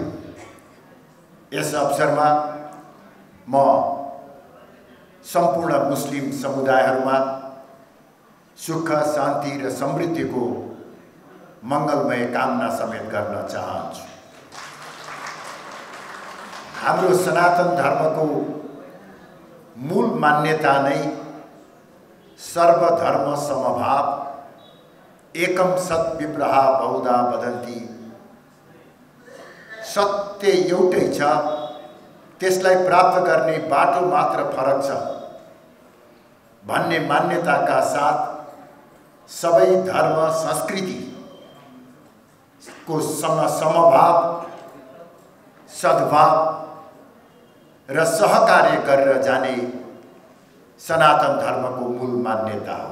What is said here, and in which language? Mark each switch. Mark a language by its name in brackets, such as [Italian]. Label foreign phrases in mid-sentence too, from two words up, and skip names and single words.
[Nepali] यस अवसरमा म सम्पूर्ण मुस्लिम समुदायहरूमा सुख, शान्ति र समृद्धिको मंगलमय कामना समेत गर्न चाहन्छु। हाम्रो सनातन धर्मको मूल मान्यता नै सर्वधर्म समभाव, [Sanskrit] एकम सत् विप्रहा बहुधा वदन्ति। [Nepali] सत्य एउटै छ, त्यसलाई प्राप्त गर्ने बाटो मात्र फरक छ भन्ने मान्यताका साथ सबै धर्म संस्कृति को समभाव, सद्भाव र सहकार्य गरेर जाने सनातन धर्मको मूल मान्यता हो।